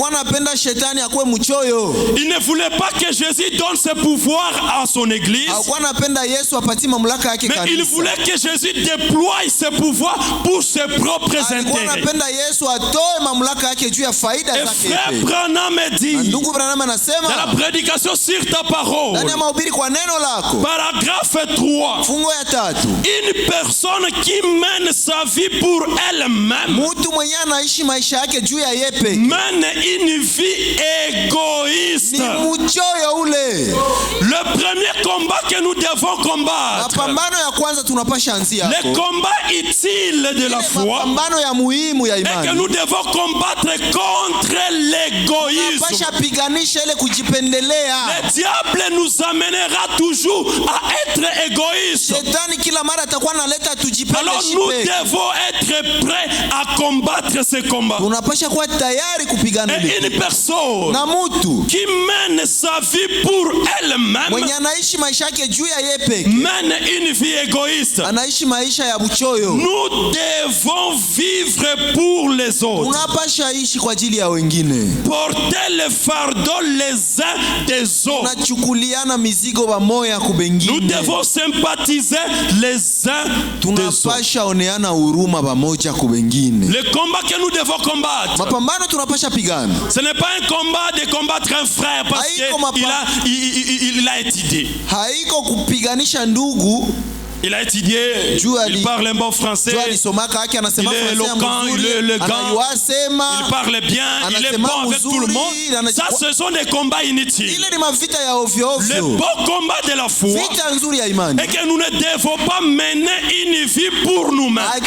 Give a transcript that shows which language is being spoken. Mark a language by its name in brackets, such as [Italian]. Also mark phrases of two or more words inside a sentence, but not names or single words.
[French] Il ne voulait pas que Jésus donne ses pouvoirs à son église, mais il voulait que Jésus déploie ses pouvoirs pour ses propres intérêts. Et frère Branham dit dans la prédication sur ta parole, [Swahili] kwa neno lako. [French] Paragraphe 3. [Swahili] Fungo ya 3. [French] Une personne qui mène sa vie pour elle-même, [Swahili] mtu mwenye anaishi maisha yake juu ya yeye peke, [French] mène une vie égoïste. [Swahili] Ni mchoyo ule. [French] Le premier combat que nous devons combattre, [Swahili] mapambano ya kwanza tunapasha anzia hapo, [French] le combat utile de la foi, [Swahili] mapambano ya muhimu ya et imani, [French] que nous devons combattre contre l'égoïsme. [Swahili] tunapasha piganisha ile kujipendelea. [French] Le diable nous amènera toujours à être égoïste. [Swahili] Shetani kila mara atakuwa analeta tujipende. [French] Alors nous devons être prêts à combattre ce combat. [Swahili] Tunapasha kuwa tayari kupigana. [French] Et une personne [Swahili] na mtu [French] qui mène sa vie pour elle-même, [Swahili] mwenye anaishi maisha yake juu ya yeye peke, [French] mène une vie égoïste. [Swahili] anaishi maisha ya buchoyo. [French] Nous devons vivre pour les autres. [Swahili] Tunapasha ishi kwa ajili ya wengine. [French] Porter le fardeau les uns des autres. [Swahili] Tunachukuliana mizigo pamoja kubengine. [French] Nous devons sympathiser les uns des autres. [Swahili] Tunapasha oneana huruma pamoja kubengine. [French] Le combat que nous devons combattre, [Swahili] mapambano tunapasha pigana. [French] Ce n'est pas un combat de combattre un frère parce qu'il a étudié. [Swahili] Haiko kupiganisha ndugu. [French] Il a étudié, il parle un bon français, il est éloquent, il est élégant, il parle bien, il est bon avec tout le monde. Ça, ce sont des combats inutiles. Le beau combat de la foi est que nous ne devons pas mener une vie pour nous-mêmes.